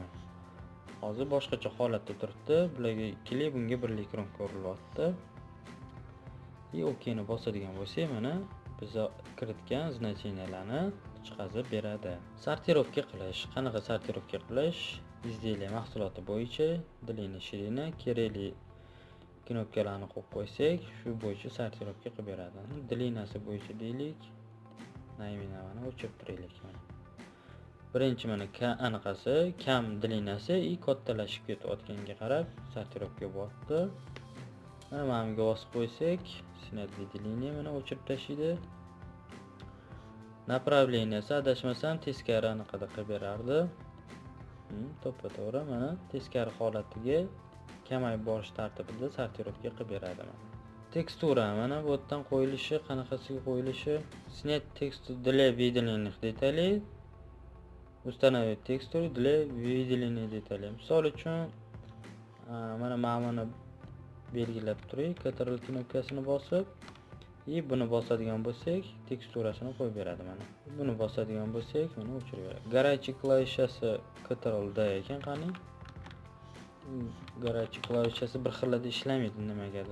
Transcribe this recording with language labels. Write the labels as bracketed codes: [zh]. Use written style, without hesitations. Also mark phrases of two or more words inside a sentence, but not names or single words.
[uz] Hozir boshqacha holatda turibdi. Bularga ikkili, bunga birli kronka urilyapti. Okeyni bosadigan bo'lsak, mana biz kiritgan значениyalarni chiqazib beradi. Sortirovka qilish. Qanaqa sortirovka qilish? Izleyli mahsuloti bo'yicha [ru] длина, ширина, [uz] kerakli knopkalarni qo'yib qo'ysak, shu bo'yicha sortirovka qilib beradi. Dlinasi bo'yicha deylik. Naymini o'chirib turaylik mana. Birinchi mana anaqasi kam длинasi и kattalashib ketayotganiga qarab sortirovka bo'lyapti. Mana bunga bosib qo'ysak, [ru] снять выделение [uz] mana o'chirib tashlaydi. Направленияsi adashmasam teskari anaqada qilib berardi. To'ppa-to'g'ri mana teskari holatiga kamayib borish tartibida sortirovka qilib beradi mana. Tekstura mana bu yerdan qo'yilishi, qanaqasiga qo'yilishi, [ru] снять текстуру для выделенных деталей, установить текстуру для выделения деталей. [uz] Misol uchun mana ma'noni belgilab turay, Ctrl knopkasini bosib, buni bosadigan bo'lsak, teksturasini qo'yib beradi mana. Buni bosadigan bo'lsak, buni o'chirib beradi. Горячий klavishasi Ctrl D ekan, qani. Горячий klavishasi bir xilda ishlamaydi nimagadir.